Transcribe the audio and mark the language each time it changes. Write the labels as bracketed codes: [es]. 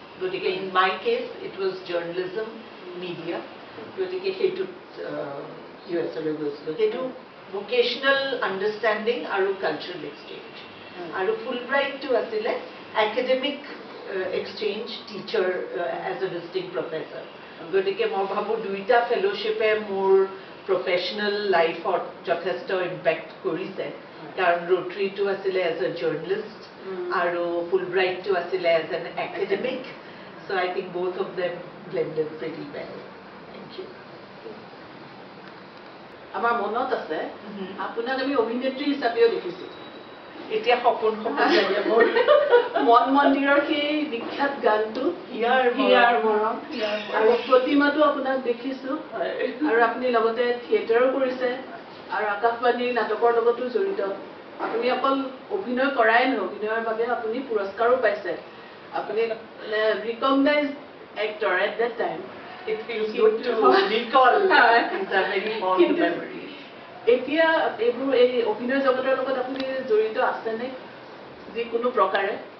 [en] Gotike in my case it was journalism, media. Gotike hetu US hetu vocational understanding aru cultural exchange. Aru Fulbright to asile academic exchange teacher as a visiting professor. [as] গতিকে মই ভাবোঁ দুইটা ফেলোশ্বিপে মোৰ professional লাইফত যথেষ্ট impact কৰিছে কাৰণ ৰোটাৰীটো আছিলে এজ এ জাৰ্নেলিষ্ট আৰু ফুলব্ৰাইটটো আছিলে as N academic [en] so' I think both of them blended pretty well thank you [as] আমাৰ মনত আছে আপোনাক আমি অভিনেত্ৰী হিচাপেও দেখিছোঁ এতিয়া সপোন লাগে মোৰ মন মন্দিৰৰ সেই বিখ্যাত গানটো হিয়াৰ মৰম আৰু প্ৰতিমাটো আপোনাক দেখিছো আৰু আপুনি লগতে থিয়েটাৰো কৰিছে আৰু আকাশবাণীৰ নাটকৰ লগতো জড়িত আপুনি অকল অভিনয় কৰাই নহয় অভিনয়ৰ বাবে আপুনি পুৰস্কাৰো পাইছে আপুনি [en] recognise actor at that time it feels good to recall it's a very fond memory [as] এতিয়া এইবোৰ এই অভিনয় জগতৰ লগত আপুনি জড়িত আছেনে যিকোনো প্ৰকাৰে